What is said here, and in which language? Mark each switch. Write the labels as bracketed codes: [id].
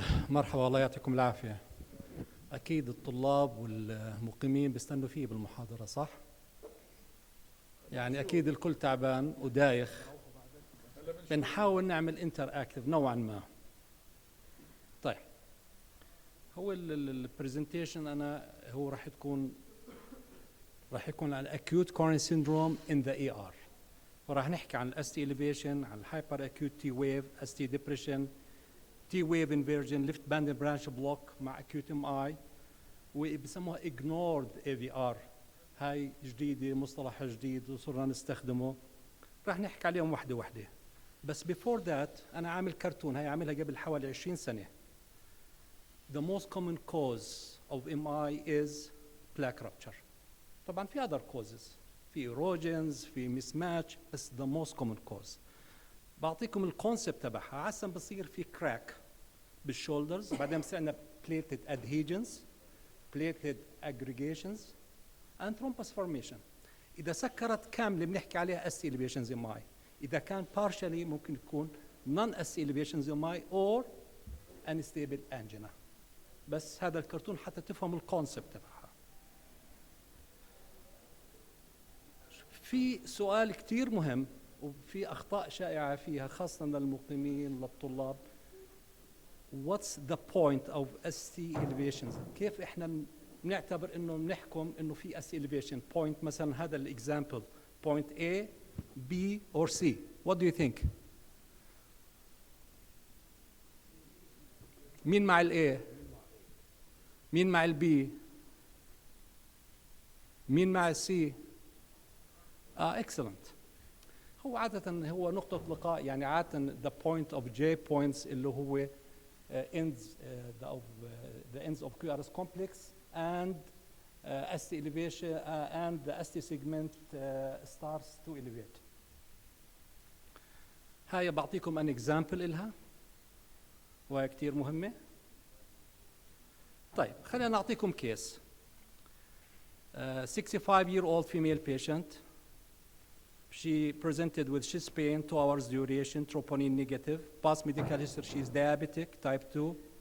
[ar] مرحبا، الله يعطيكم العافية. أكيد الطلاب والمقيمين بيستنوا فيه بالمحاضرة، صح؟ يعني أكيد الكل تعبان ودايخ. بنحاول نعمل انتر اكتف نوعا ما. طيب، هو البرزنتيشن هو راح يكون عن [en] acute coronary syndrome in the ER. وراح نحكي عن ST elevation، عن الهايبر acute T wave، ST depression، T wave inversion، left band branch block مع acute MI، وبسموها ignored AVR. [ar] هاي جديدة، مصطلح جديد وصرنا نستخدمه، راح نحكي عليهم واحدة واحدة. بس [en] before that [ar] أنا عامل كرتون، هاي عاملها قبل حوالي 20 سنة. [en] The most common cause of MI is plaque rupture. طبعا في other causes، في erosions، في mismatch، بس the most common cause. [ar] بعطيكم الكونسبت تبعها. [en] عادة بصير في crack بالشولدرز، بعدين بصير عندنا platelet adhesions، platelet aggregations and thrombus formation. [ar] إذا سكرت كاملة بنحكي عليها ST elevations MI. [en] إذا كان partially ممكن يكون non-ST elevations MI or unstable angina. [ar] بس هذا الكرتون حتى تفهم الكونسبت تبعها. في سؤال كتير مهم وفي أخطاء شائعة فيها خاصة للمقيمين للطلاب. [en] What's the point of ST elevations؟ [ar] كيف إحنا بنعتبر إنه بنحكم إنه في ST elevation point؟ [en] مثلا هذا الإكزامبل point A B or C. What do you think؟ مين مع ال A؟ مين مع ال B؟ مين مع ال C؟ excellent. [ar] هو عادة هو نقطة لقاء، [en] يعني عادة the point of J points اللي هو ends the ends of QRS complex and ST elevation and the ST segment starts to elevate. [ar] هاي بعطيكم [en] an example [ar] إلها وهي كتير مهمة. طيب خلينا نعطيكم كيس. [en] 65-year-old female patient. She presented with chest pain, 2 hours duration, troponin negative. Past medical history, she is diabetic, type 2.